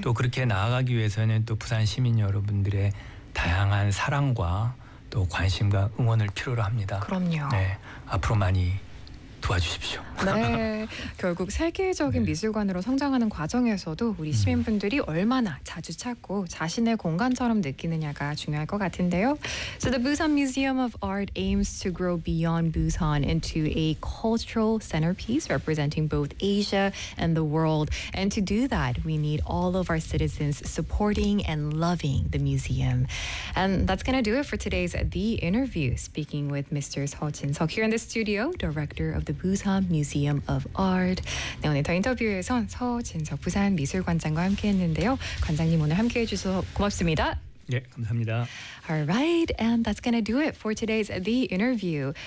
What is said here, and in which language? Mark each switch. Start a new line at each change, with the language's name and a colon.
Korean: 또 그렇게 나아가기 위해서는 또 부산 시민 여러분들의 다양한 사랑과 또 관심과 응원을 필요로 합니다. 그럼요. 네, 앞으로 많이 도와주십시오. 네. 결국 세계적인 네. 미술관으로 성장하는 과정에서도 우리 시민분들이 얼마나 자주 찾고 자신의 공간처럼 느끼느냐가 중요할 것 같은데요.
English: So the Busan Museum of Art aims to grow beyond Busan into a cultural centerpiece representing both Asia and the world. And to do that, we need all of our citizens supporting and loving the museum. And that's going to do it for today's The Interview, speaking with Mr. Seo Jin-seok here in the studio, director of the Busan Museum of Art.
Korean: 네, 오늘 더 인터뷰에선 서진석 부산 미술관장과 함께했는데요. 관장님 오늘 함께해 주셔서 고맙습니다. 네, 감사합니다.
English: All right, and that's going to do it for today's The Interview.